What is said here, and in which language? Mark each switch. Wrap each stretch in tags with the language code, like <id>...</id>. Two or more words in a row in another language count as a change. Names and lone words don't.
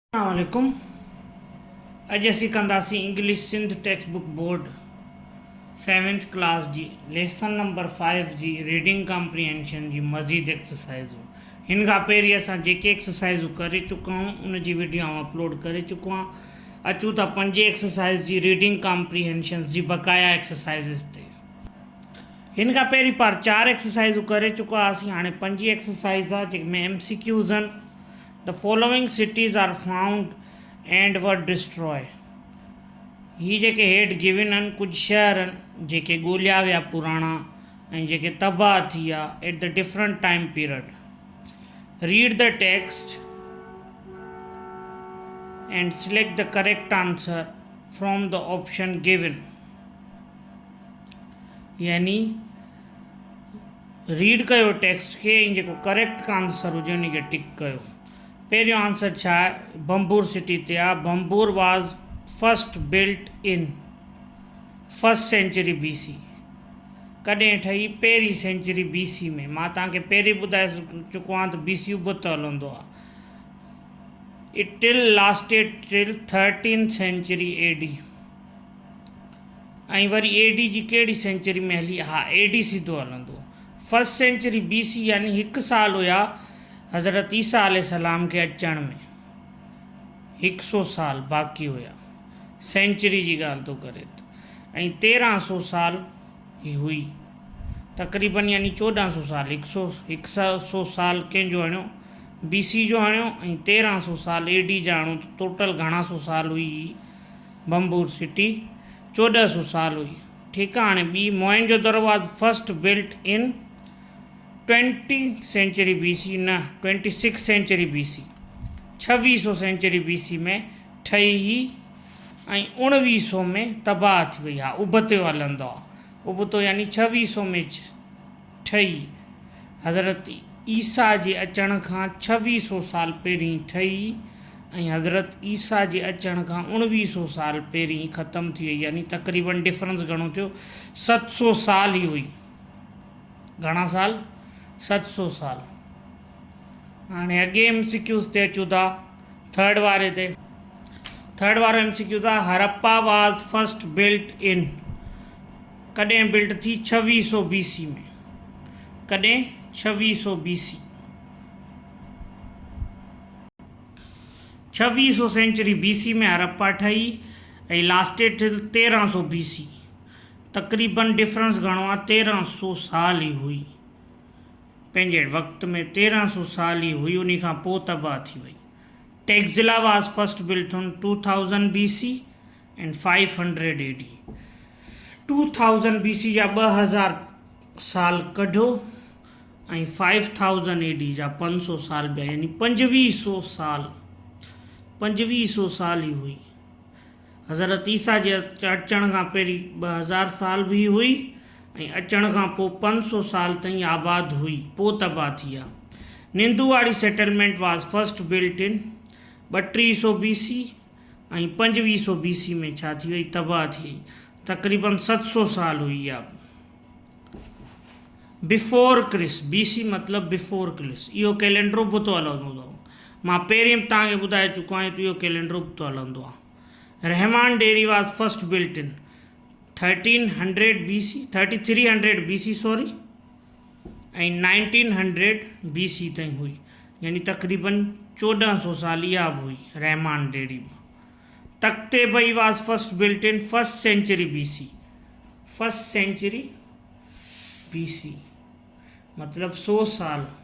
<sd>अस्सलामुअलैकुम। अॼु असीं कंदासीं इंग्लिश सिंध टेक्स्ट बुक बोर्ड 7th क्लास जी लेसन नंबर 5 जी</sd> <en>reading comprehension</en> <sd>जी मज़ीद एक्सरसाइज़ूं। हिन खां पहिरीं असां जेके एक्सरसाइज़ूं करे चुका आहियूं उन जी वीडियो अपलोड करे चुको आहियां। अचूं था 5 एक्सरसाइज़ जी</sd> <en>reading comprehension</en> <sd>जी बक़ाया एक्सरसाइज़िस ते। हिन खां पहिरीं पार 4 एक्सरसाइज़ूं करे चुका हुआसीं। हाणे 5 एक्सरसाइज़ आहे जंहिंमें MCQs आहिनि।</sd> <en>The following cities are found and were destroyed.</en> <sd>ही जेके हेठि गिवन आहिनि कुझु शहर आहिनि जेके ॻोल्हिया विया पुराणा ऐं जेके तबाह थी विया</sd> <en>at the different time period. read the text and select the correct answer from the option given.</en> <sd>यानी रीड कयो टेक्स्ट खे ऐं जेको</sd> <en>correct answer</en> <sd>हुजे उन खे टिक कयो। पहिरियों आंसर छा आहे? बम्बूर सिटी ते आहे।</sd> <en>बम्बूर was first built in 1st century BC।</en> <sd>कॾहिं ठही? पहिरीं सेंचुरी BC में। मां तव्हांखे पहिरीं ॿुधाए चुको आहियां त BC उबतो हलंदो आहे।</sd> <en>It till lasted till 13th century AD.</en> <sd>ऐं वरी AD जी कहिड़ी सेंचुरी में हली? हा, AD सिधो हलंदो। 1st सेंचुरी BC यानी 1 साल हुया हज़रत ईसा अलैहिस्सलाम के अचण में। 100 साल बाक़ी हुया। सेंचुरी जी ॻाल्हि थो करे ऐं 1300 साल ही हुई तक़रीबन, यानी 1400 साल। 100 साल कंहिंजो हणियो? BC जो हणियो ऐं 1300 साल AD जा हणियो। टोटल घणा सौ साल हुई बम्बूर सिटी? 1400 साल हुई। ठीकु आहे। हाणे ॿी,</sd> <en>मोहनजोदड़ो was first built in 20th century BC, न 26th century BC।</en> <sd>2600 सेंचुरी BC में ठही ही ऐं 1900 में तबाह थी वई। हा, उबतो हलंदो आहे। उबतो यानी 2600 में ठही। हज़रत ईसा जे अचण खां 2600 साल पहिरीं ठही ऐं हज़रत ईसा जे अचण खां 1900 साल पहिरीं ख़तमु थी वई। यानी तक़रीबन डिफरेंस घणो थियो? 700 साल ही हुई। घणा साल? 700 साल। हाणे अॻे MCQs ते अचूं था। थर्ड वारे ते। थर्ड वारो MCQ था।</sd> <en>हरप्पा was first built in,</en> <sd>कॾहिं बिल्ट थी? 2600 BC में। कॾहिं? 2600 BC। 2600 सेंचुरी BC में हरप्पा ठही ऐं</sd> <en>lasted till 1300 BC.</en> <sd>तक़रीबन डिफरेंस घणो आहे? 1300 साल ही हुई। पंहिंजे वक़्त में 1300 साल ही हुई, उन खां पोइ तबाह थी वई।</sd> <en>टेक्ज़िला was first built on 2000 BC and 500 AD।</en> <sd>2000 BC जा 2000 साल कढो ऐं 5000 AD जा 500 साल ॿिया, यानी 2500 साल। 2500 साल ही हुई। हज़रत ईसा जे अचण खां पहिरीं 2000 साल भी हुई ऐं अचण खां पोइ 500 साल ताईं आबाद हुई, पोइ तबाह थी आहे। निंदुवाड़ी</sd> <en>settlement was first built in 3200 BC</en> <sd>ऐं 2500 BC में छा थी वई? तबाह थी वई। तक़रीबन 700 साल हुई आहे।</sd> <en>before Christ,</en> <sd>BC मतिलबु</sd> <en>before Christ.</en> <sd>इहो कैलेंडर उबतो हलंदो अथव। मां पहिरीं तव्हांखे ॿुधाए चुको आहियां त इहो कैलेंडर उबतो हलंदो आहे।</sd> <en>रहमान डेयरी was first built in 1300 BC, 3300 BC sorry,</en> <sd>ऐं 1900 BC ताईं हुई। यानी तक़रीबन 1400 साल इहा बि हुई रहमान डेयरी।</sd> <en>तख्तेबई was first built in 1st century BC।</en> <sd>1st सेंचुरी BC मतलब 100 साल।</sd>